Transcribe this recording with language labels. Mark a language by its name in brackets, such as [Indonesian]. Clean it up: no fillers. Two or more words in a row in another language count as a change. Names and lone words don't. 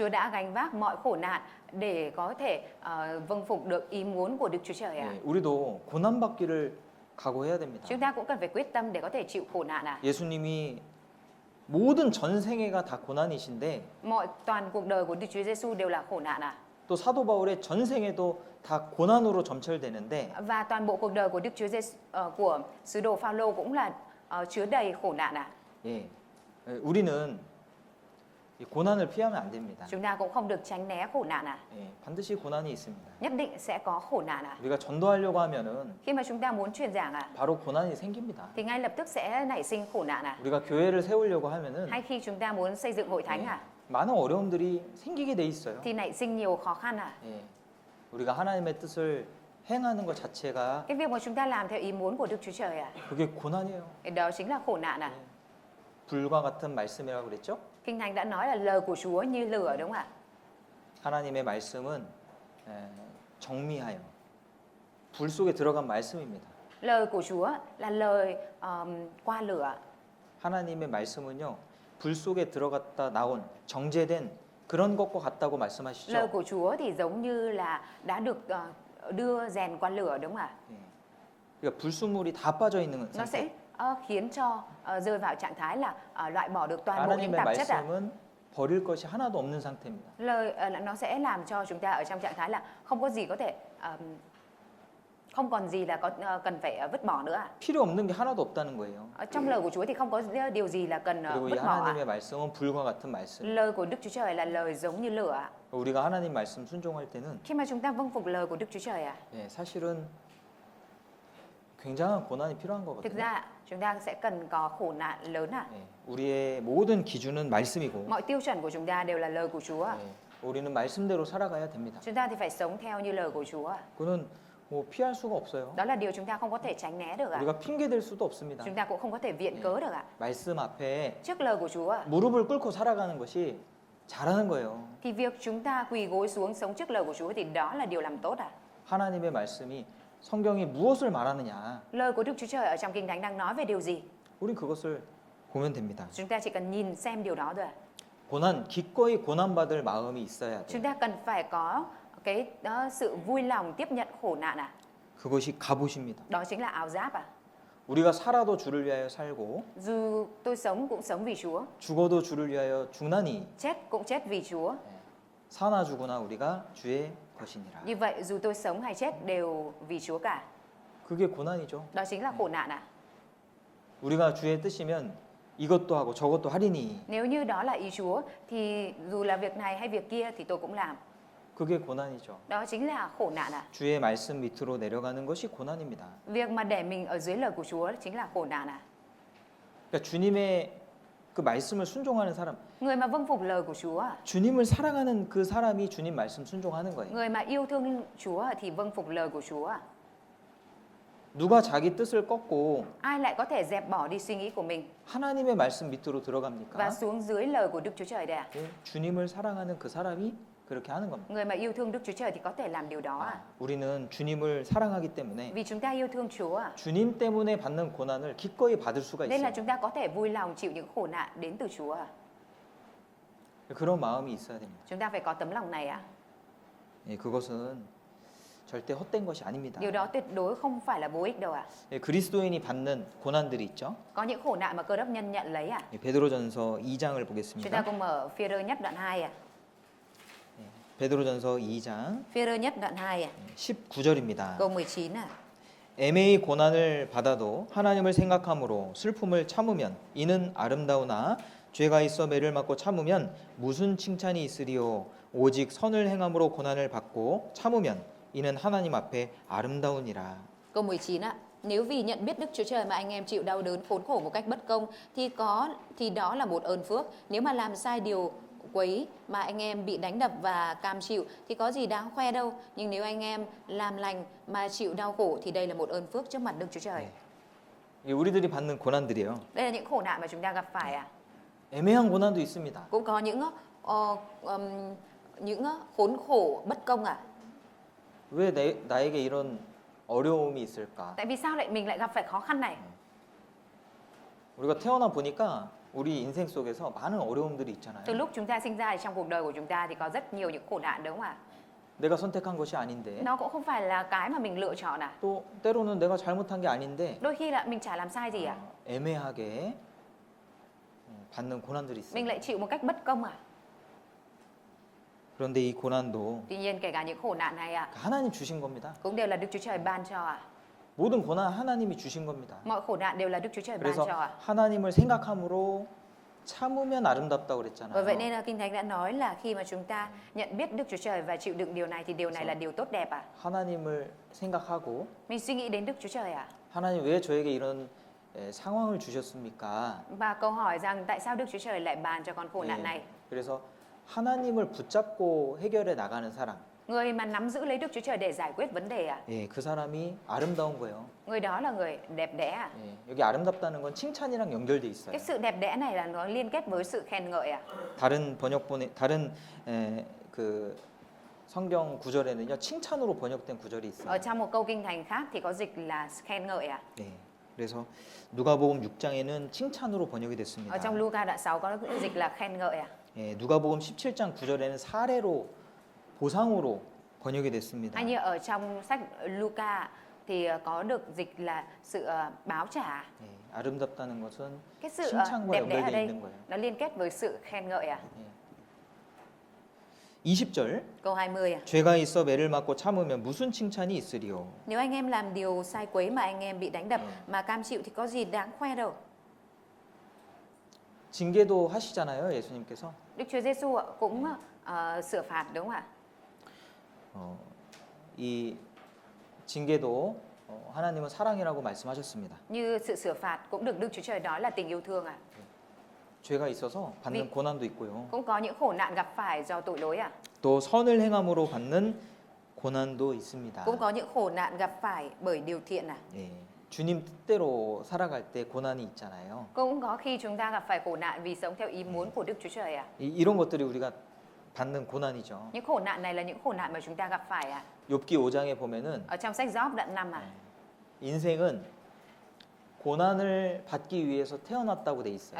[Vietnamese] Chúa đã gánh vác mọi khổ nạn để có thể vâng phục được ý muốn của Đức Chúa Trời ạ. [Korean] 예, 우리도 고난 받기를 각오해야 됩니다. [Vietnamese] Chúng ta cũng cần phải quyết tâm để có thể chịu khổ nạn ạ. [Korean] 예수님이 모든 전생애가 다 고난이신데 [Vietnamese] Toàn cuộc đời của Đức Chúa Giêsu đều là khổ nạn ạ. [Korean] 또 사도 바울의 전생애도 다 고난으로 점철되는데 [Vietnamese] Và toàn bộ cuộc đời của Đức Chúa Giêsu của sứ đồ Phaolô cũng là chứa đầy khổ nạn ạ. [Korean] 예, 우리는 이 고난을 피하면 안 됩니다. [Vietnamese] Chúng ta cũng không được tránh né khổ nạn ạ. [Korean] 예, 반드시 고난이 있습니다. [Vietnamese] Nhất định sẽ có khổ nạn ạ. [Korean] 우리가 전도하려고 하면은 [Vietnamese] Khi mà chúng ta muốn truyền giảng ạ, [Korean] 바로 고난이 생깁니다. [Vietnamese] thì ngay lập tức sẽ nảy sinh khổ nạn ạ. [Korean] 우리가 교회를 세우려고 하면은 [Vietnamese] Hay khi chúng ta muốn xây dựng hội thánh ạ, [Korean] 많은 어려움들이 생기게 돼 있어요. [Vietnamese] thì nảy sinh nhiều khó khăn ạ. [Korean] 예, 우리가 하나님의 뜻을 행하는 것 자체가 [Vietnamese] Cái việc mà chúng ta làm theo ý muốn của Đức Chúa Trời ạ, [Korean] 그게 고난이에요. [Vietnamese] thì đó chính là khổ nạn ạ. [Korean] 불과 같은 말씀이라고 그랬죠? [Vietnamese] Kinh Thánh đã nói là lời của Chúa như lửa đúng không ạ? [Korean] 하나님의 말씀은 정미하여 불 속에 들어간 말씀입니다. [Vietnamese] Lời của Chúa là lời qua lửa. [Korean] 하나님의 말씀은요 불 속에 들어갔다 나온 정제된 그런 것과 같다고 [Vietnamese] Lời [Korean] 말씀하시죠. [Vietnamese] của Chúa thì giống như là đã được đưa rèn qua lửa đúng không ạ? [Korean] 예. 그러니까 불순물이 다 빠져 있는 [Vietnamese] Nó [Korean] 상태. [Vietnamese] sẽ khiến cho rơi vào trạng thái là loại bỏ được toàn bộ những [Korean] 하나님의 [Vietnamese] tạp chất ạ. [Korean] 말씀은 버릴 것이 하나도 없는 상태입니다. [Vietnamese] Nó sẽ làm cho chúng ta ở trong trạng thái là không có gì có thể không còn gì là cần phải vứt bỏ nữa ạ. [Korean] 필요 없는 게 하나도 없다는 거예요. [Vietnamese] Ở trong lời của Chúa thì không có điều gì là cần [Korean] 그리고 이 [Vietnamese] vứt bỏ ạ. [Korean] 하나님의 말씀은 불과 같은 말씀. [Vietnamese] Lời của Đức Chúa Trời là lời giống như lửa ạ. [Korean] 우리가 하나님 말씀 순종할 때는 [Vietnamese] Khi mà chúng ta vâng phục lời của Đức Chúa Trời ạ, [Korean] 예, 사실은 굉장한 고난이 필요한 [Vietnamese] thực [Korean] 거거든요. [Vietnamese] ra chúng ta sẽ cần có khổ nạn lớn ạ. [Korean] 예, 우리의 모든 기준은 말씀이고 [Vietnamese] Mọi tiêu chuẩn của chúng ta đều là lời của Chúa ạ. [Korean] 예, 우리는 말씀대로 살아가야 됩니다. [Vietnamese] Chúng ta thì phải sống theo như lời của Chúa ạ. [Korean] 그거는 뭐 피할 수가 없어요. [Vietnamese] Đó là điều chúng ta không có thể tránh né được ạ. [Korean] 우리가 핑계 댈 수도 없습니다. [Vietnamese] Chúng ta cũng không có thể viện cớ được ạ. [Korean] 말씀 앞에 [Vietnamese] Trước lời của Chúa ạ, [Korean] 무릎을 꿇고 살아가는 것이 잘하는 거예요. [Vietnamese] thì việc chúng ta quỳ gối xuống sống trước lời của Chúa thì đó là điều làm tốt ạ. [Korean] 하나님의 말씀이 성경이 무엇을 말하느냐? [Vietnamese] Lời của Đức Chúa Trời ở trong Kinh Thánh đang nói về điều gì? [Korean] 우린 그것을 보면 됩니다. [Vietnamese] Chúng ta chỉ cần nhìn xem điều đó thôi ạ. [Korean] 기꺼이 고난받을 마음이 있어야 [Vietnamese] Chúng [Korean] 돼. [Vietnamese] ta cần phải có cái sự vui lòng tiếp nhận khổ nạn ạ. [Korean] 그것이 갑옷입니다. [Vietnamese] Đó chính là áo giáp ạ. [Korean] 우리가 살아도 주를 위하여 살고 [Vietnamese] Dù tôi sống cũng sống vì Chúa, [Korean] 죽어도 주를 위하여 죽나니 [Vietnamese] chết cũng chết vì Chúa. [Korean] 사나 죽으나 우리가 주의 것이니라. [Vietnamese] Như vậy dù tôi sống hay chết đều vì Chúa cả. [Korean] 그게 고난이죠. [Vietnamese] Đó chính là khổ nạn ạ. [Korean] 우리가 주의 뜻이면 이것도 하고 저것도 하리니 [Vietnamese] Nếu như đó là ý Chúa thì dù là việc này hay việc kia thì tôi cũng làm. [Korean] 그게 고난이죠. [Vietnamese] Đó chính là khổ nạn ạ. [Korean] 주의 말씀 밑으로 내려가는 것이 고난입니다. [Vietnamese] Việc mà để mình ở dưới lời của Chúa chính là khổ nạn ạ. [Korean] 그러니까 주님의 그 말씀을 순종하는 사람, [Vietnamese] Người mà vâng phục lời của Chúa, [Korean] 주님을 사랑하는 그 사람이 주님 말씀 순종하는 거예요. [Vietnamese] người mà yêu thương Chúa thì vâng phục lời của Chúa. [Korean] 누가 자기 뜻을 꺾고 [Vietnamese] Ai lại có thể dẹp bỏ đi suy nghĩ của mình [Korean] 하나님의 말씀 밑으로 들어갑니까? [Vietnamese] và xuống dưới lời của Đức Chúa Trời đây ạ? [Korean] 예, 주님을 사랑하는 그 사람이 그렇게 하는 겁니다. [Vietnamese] Người mà yêu thương Đức Chúa Trời thì có thể làm điều đó ạ. [Korean] 우리는 주님을 사랑하기 때문에 [Vietnamese] Vì chúng ta yêu thương Chúa ạ. [Korean] 주님 때문에 받는 고난을 기꺼이 받을 수가 [Vietnamese] Nên là [Korean] 있어요. [Vietnamese] chúng ta có thể vui lòng chịu những khổ nạn đến từ Chúa ạ. [Korean] 그런 마음이 있어야 됩니다. [Vietnamese] Chúng ta phải có tấm lòng này ạ. [Korean] 예, 그것은 절대 헛된 것이 아닙니다. [Vietnamese] Điều đó tuyệt đối không phải là vô ích đâu ạ. [Korean] 예, 그리스도인이 받는 고난들이 있죠. [Vietnamese] Có những khổ nạn mà Cơ Đốc nhân nhận lấy ạ. [Korean] 예, 베드로전서 2장을 [Vietnamese] Chúng ta [Korean] 보겠습니다. [Vietnamese] cùng mở Phi-rơ nhất đoạn 2 ạ. [Korean] 베드로전서 2장 [Vietnamese] Phi-rơ nhất đoạn 2 ạ. [Korean] 19절입니다. [Vietnamese] Câu 19 ạ. [Korean] 애매히 고난을 받아도 하나님을 생각함으로 슬픔을 참으면 이는 아름다우나 죄가 있어 매를 맞고 참으면 무슨 칭찬이 있으리요 오직 선을 행함으로 고난을 받고 참으면 이는 하나님 앞에 아름다우니라. [Vietnamese] Câu 19 ạ. Nếu vì nhận biết Đức Chúa Trời mà anh em chịu đau đớn khốn khổ một cách bất công thì đó là một ơn phước. Nếu mà làm sai điều quấy mà anh em bị đánh đập và cam chịu thì có gì đáng khoe đâu. Nhưng nếu anh em làm lành mà chịu đau khổ thì đây là một ơn phước trước mặt Đức Chúa Trời. [Korean] 이 우리들이 받는 고난들이요. [Vietnamese] Đây là những khổ nạn mà chúng ta gặp phải ạ. [Korean] 애매한 고난도 있습니다. [Vietnamese] Cũng có những khốn khổ bất công ạ. [Korean] 왜 나에게 이런 어려움이 있을까? [Vietnamese] Tại vì sao mình lại gặp phải khó khăn này? [Korean] 우리가 태어나 보니까 우리 인생 속에서 많은 어려움들이 있잖아요. [Vietnamese] Từ lúc chúng ta sinh ra thì trong cuộc đời của chúng ta thì có rất nhiều những khổ nạn đúng không ạ? [Korean] 내가 선택한 것이 아닌데 [Vietnamese] Nó cũng không phải là cái mà mình lựa chọn ạ. [Korean] 또 때로는 내가 잘못한 게 아닌데 [Vietnamese] Đôi khi là mình chả làm sai gì ạ. [Korean] 애매하게 받는 고난들이 [Vietnamese] Mình [Korean] 있어요. [Vietnamese] lại chịu một cách bất công ạ. [Korean] 그런데 이 고난도 [Vietnamese] Tuy nhiên kể cả những khổ nạn này ạ [Korean] 하나님 주신 겁니다. [Vietnamese] cũng đều là Đức Chúa Trời ban cho ạ. [Korean] 모든 고난 하나님이 주신 겁니다. [Vietnamese] Mọi khổ nạn đều là Đức Chúa Trời ban [Korean] 그래서 [Vietnamese] cho ạ. [Korean] 하나님을 생각함으로 참으면 아름답다고 [Vietnamese] Bởi [Korean] 그랬잖아요. [Vietnamese] vậy nên là Kinh Thánh đã nói là khi mà chúng ta nhận biết Đức Chúa Trời và chịu đựng điều này thì điều này là điều tốt đẹp ạ. [Korean] 하나님을 생각하고 [Vietnamese] Mình suy nghĩ đến Đức Chúa Trời ạ. [Korean] 하나님 왜 저에게 이런 상황을 주셨습니까? [Vietnamese] Và câu hỏi rằng tại sao Đức Chúa Trời lại ban cho con khổ nạn này? [Korean] 그래서 하나님을 붙잡고 해결해 나가는 사람, [Vietnamese] Người mà nắm giữ lấy Đức Chúa Trời để giải quyết vấn đề ạ. [Korean] 예, 그 사람이 아름다운 거예요. [Vietnamese] Người đó là người đẹp đẽ ạ. [Korean] 예, 여기 아름답다는 건 칭찬이랑 연결돼 있어요. [Vietnamese] Cái sự đẹp đẽ này là nó liên kết với sự khen ngợi ạ. [Korean] 다른 그 성경 구절에는요 칭찬으로 번역된 구절이 있어요. [Vietnamese] Ở trong một câu kinh thành khác thì có dịch là khen ngợi ạ. [Korean] 네, 그래서 누가복음 6장에는 칭찬으로 번역이 됐습니다. [Vietnamese] Ở trong Luca đoạn 6 có dịch là khen ngợi ạ. [Korean] 예, 누가복음 17장 9절에는 사례로 보상으로 번역이 됐습니다. [Vietnamese] Hay như ở trong sách Luca thì có được dịch là sự báo trả. [Korean] 예, 아름답다는 것은 [Vietnamese] Cái sự [Korean] 칭찬과 [Vietnamese] đẹp đẽ ở [Korean] 연결돼 [Vietnamese] đây [Korean] 있는 거예요. [Vietnamese] nó liên kết với sự khen ngợi ạ. [Korean] 20절 [Vietnamese] Câu 20 ạ. [Korean] 죄가 있어 매를 맞고 참으면 무슨 칭찬이 있으리요? [Vietnamese] Nếu anh em làm điều sai quấy mà anh em bị đánh đập mà cam chịu thì có gì đáng khoe đâu. [Korean] 징계도 하시잖아요, 예수님께서. [Vietnamese] Đức Chúa Giêsu cũng sửa phạt đúng không ạ? [Korean] 이 징계도 하나님은 사랑이라고 말씀하셨습니다. [Vietnamese] Như sự sửa phạt cũng được Đức Chúa Trời nói là tình yêu thương ạ. [Korean] 죄가 있어서 받는 고난도 있고요. [Vietnamese] Cũng có những khổ nạn gặp phải do tội lỗi ạ. [Korean] 또 선을 행함으로 받는 고난도 있습니다. [Vietnamese] Cũng có những khổ nạn gặp phải bởi điều thiện ạ. [Korean] 예, 주님 뜻대로 살아갈 때 고난이 있잖아요. [Vietnamese] Cũng có khi chúng ta gặp phải khổ nạn vì sống theo ý muốn của Đức Chúa Trời ạ. [Korean] 이런 것들이 우리가 받는 고난이죠. [Vietnamese] Những khổ nạn này là những khổ nạn mà chúng ta gặp phải à? [Korean] 욥기 5장에 보면은 [Vietnamese] Ở trong sách Gióp đoạn 5 à? [Korean] 인생은 고난을 받기 위해서 태어났다고 돼 있어요.